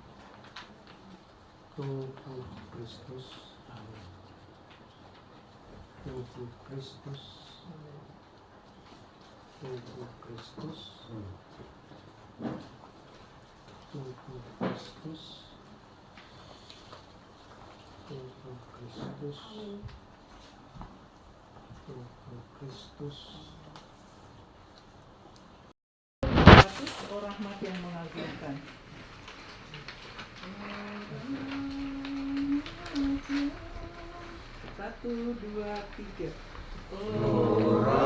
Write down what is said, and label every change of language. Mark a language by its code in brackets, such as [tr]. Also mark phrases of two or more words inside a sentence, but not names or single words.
[id] tubuh Kristus, tubuh Kristus, tubuh Kristus, tubuh Kristus, tubuh Kristus, tubuh Kristus. Oh rahmat yang mengagumkan. Satu, dua, tiga. Oh